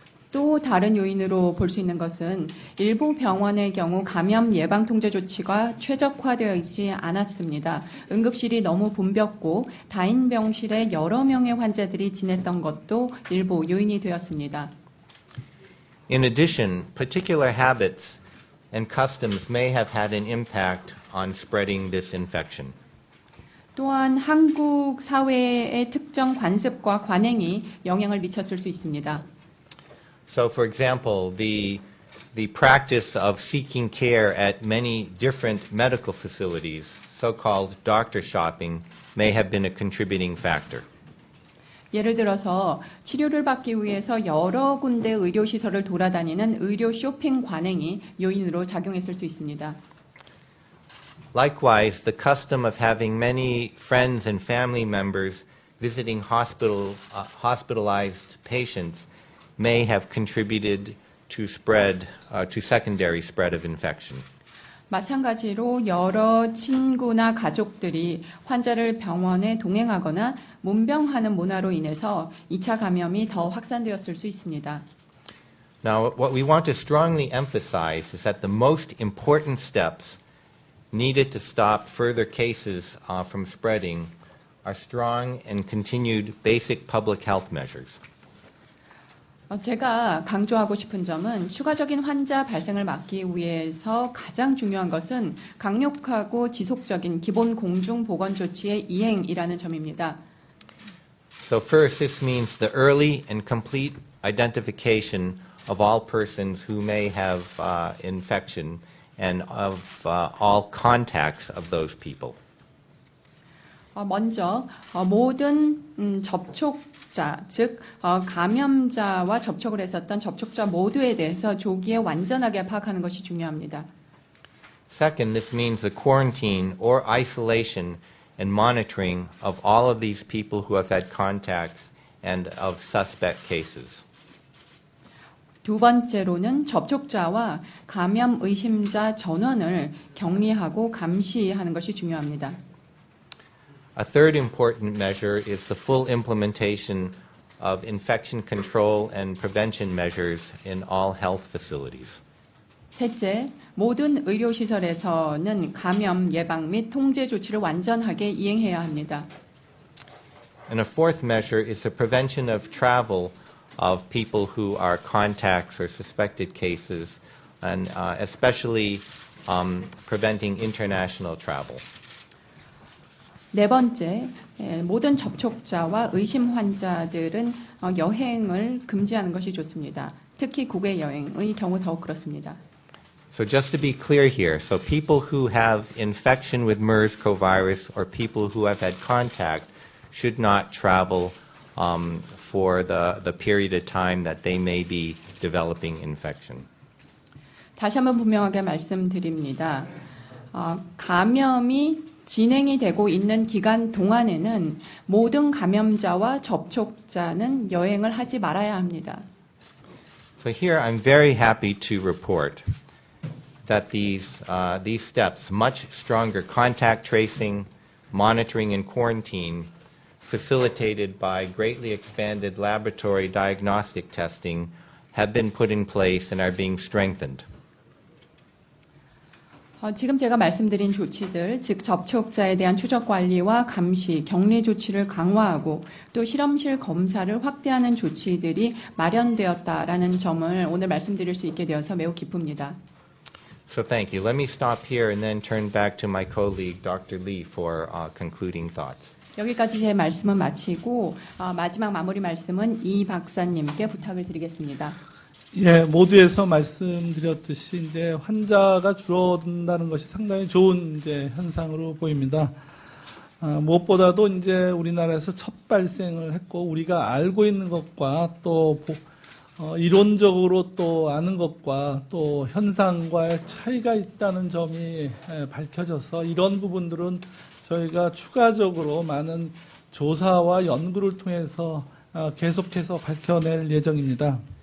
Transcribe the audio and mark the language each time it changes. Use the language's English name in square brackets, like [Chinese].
[Korean] 또 다른 요인으로 볼 수 있는 것은 일부 병원의 경우 감염 예방 통제 조치가 최적화되어 있지 않았습니다. 응급실이 너무 붐볐고 다인 병실에 여러 명의 환자들이 지냈던 것도 일부 요인이 되었습니다. [English] In addition, particular habits and customs may have had an impact on spreading this infection. [Korean] 또한 한국 사회의 특정 관습과 관행이 영향을 미쳤을 수 있습니다. [English] So, for example, the practice of seeking care at many different medical facilities, so-called doctor shopping, may have been a contributing factor. [Korean] 예를 들어서 치료를 받기 위해서 여러 군데 의료시설을 돌아다니는 의료 쇼핑 관행이 요인으로 작용했을 수 있습니다. [English] Likewise, the custom of having many friends and family members visiting hospitalized patients may have contributed to secondary spread of infection. [Korean] 마찬가지로 여러 친구나 가족들이 환자를 병원에 동행하거나 문병하는 문화로 인해서 2차 감염이 더 확산되었을 수 있습니다. [English] Now, what we want to strongly emphasize is that the most important steps needed to stop further cases from spreading are strong and continued basic public health measures. [Korean] 제가 강조하고 싶은 점은 추가적인 환자 발생을 막기 위해서 가장 중요한 것은 강력하고 지속적인 기본 공중 보건 조치의 이행이라는 점입니다. [English] So first, this means the early and complete identification of all persons who may have infection and of all contacts of those people. [Korean] 먼저 모든 접촉자, 즉 감염자와 접촉을 했었던 접촉자 모두에 대해서 조기에 완전하게 파악하는 것이 중요합니다. [English] Second, this means the quarantine or isolation and monitoring of all of these people who have had contacts and of suspect cases. [Korean] 두 번째로는 접촉자와 감염 의심자 전원을 격리하고 감시하는 것이 중요합니다. [English] A third important measure is the full implementation of infection control and prevention measures in all health facilities. [Korean] 셋째, 모든 의료시설에서는 감염 예방 및 통제 조치를 완전하게 이행해야 합니다. [English] And a fourth measure is the prevention of travel of people who are contacts or suspected cases, and especially preventing international travel. [Korean] 네 번째, 모든 접촉자와 의심 환자들은 여행을 금지하는 것이 좋습니다. 특히 국외 여행의 경우 더욱 그렇습니다. [English] So just to be clear here, so people who have infection with MERS covirus or people who have had contact should not travel for the period of time that they may be developing infection. [Korean] 다시 한번 분명하게 말씀드립니다. 감염이 진행이 되고 있는 기간 동안에는 모든 감염자와 접촉자는 여행을 하지 말아야 합니다. [English] So here I'm very happy to report that these steps, much stronger contact tracing, monitoring and quarantine, facilitated by greatly expanded laboratory diagnostic testing, have been put in place and are being strengthened. [Korean] 지금 제가 말씀드린 조치들, 즉 접촉자에 대한 추적 관리와 감시, 격리 조치를 강화하고 또 실험실 검사를 확대하는 조치들이 마련되었다라는 점을 오늘 말씀드릴 수 있게 되어서 매우 기쁩니다. [English] So thank you. Let me stop here and then turn back to my colleague, Dr. Lee, for concluding thoughts. [Korean] 여기까지 제 말씀은 마치고 마지막 마무리 말씀은 이 박사님께 부탁을 드리겠습니다. 예, 모두에서 말씀드렸듯이 이제 환자가 줄어든다는 것이 상당히 좋은 이제 현상으로 보입니다. 무엇보다도 이제 우리나라에서 첫 발생을 했고 우리가 알고 있는 것과 또 이론적으로 또 아는 것과 또 현상과의 차이가 있다는 점이 밝혀져서 이런 부분들은 저희가 추가적으로 많은 조사와 연구를 통해서 계속해서 밝혀낼 예정입니다.